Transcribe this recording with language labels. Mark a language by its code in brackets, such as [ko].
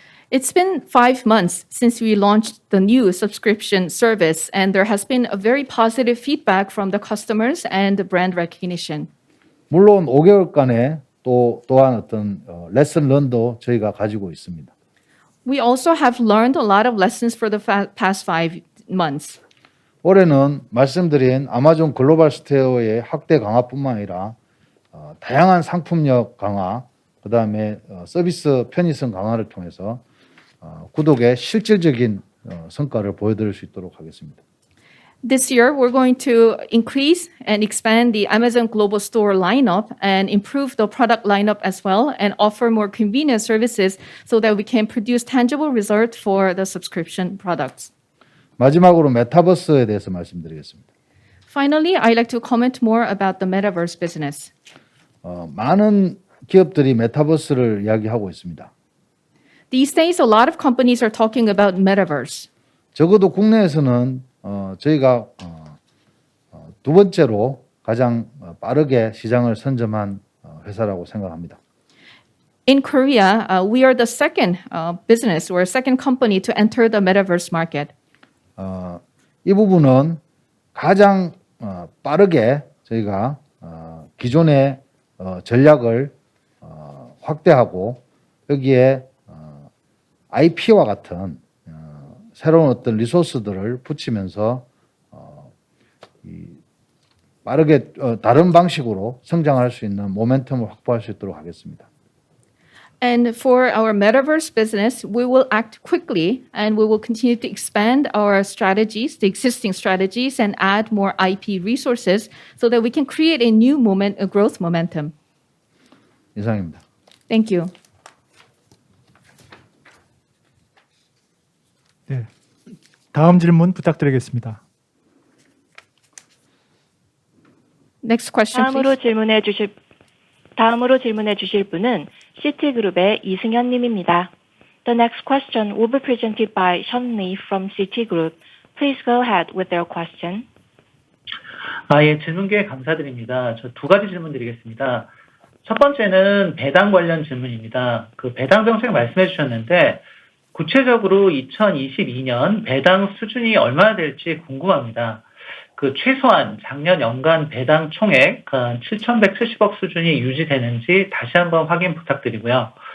[en] It's been 5 months since we launched the new subscription service, and there has been a very positive feedback from the customers and the brand recognition. [ko] 물론 5개월간의 또한 어떤 레슨 런도 저희가 가지고 있습니다. [en] We also have learned a lot of lessons for the past 5 months. [ko] 올해는 말씀드린 아마존 글로벌 스토어의 확대 강화뿐만 아니라 다양한 상품력 강화, 그다음에 서비스 편의성 강화를 통해서 구독의 실질적인 성과를 보여드릴 수 있도록 하겠습니다. [en] This year, we're going to increase and expand the Amazon Global Store lineup and improve the product lineup as well and offer more convenient services so that we can produce tangible results for the subscription products. [ko] 마지막으로 메타버스에 대해서 말씀드리겠습니다. [en] Finally, I'd like to comment more about the metaverse business. [ko] 많은 기업들이 메타버스를 이야기하고 있습니다. [en] These days, a lot of companies are talking about metaverse. [ko] 적어도 국내에서는 저희가 두 번째로 가장 빠르게 시장을 선점한 회사라고 생각합니다. [en] In Korea, we are the second business or second company to enter the metaverse market. [ko] 이 부분은 가장 빠르게 저희가 기존의 전략을 확대하고 여기에 IP와 같은 새로운 어떤 리소스들을 붙이면서 빠르게 다른 방식으로 성장할 수 있는 모멘텀을 확보할 수 있도록 하겠습니다. [en] And for our metaverse business, we will act quickly and we will continue to expand our strategies, the existing strategies, and add more IP resources so that we can create a new a growth momentum. [ko] 이상입니다. [en] Thank you. [ko] 네. 다음 질문 부탁드리겠습니다. [en] Next question, please. [ko] 다음으로 질문해 주실 분은 시티그룹의 이승현 님입니다. [en] The next question will be presented by Sean Lee from Citigroup. Please go ahead with your question. [ko] 예, 질문 기회 감사드립니다. 저 두 가지 질문 드리겠습니다. 첫 번째는 배당 관련 질문입니다. 그 배당 정책 말씀해 주셨는데 구체적으로 2022년 배당 수준이 얼마나 될지 궁금합니다. 그 최소한 작년 연간 배당 총액 7,170억 수준이 유지되는지 다시 한번 확인 부탁드리고요.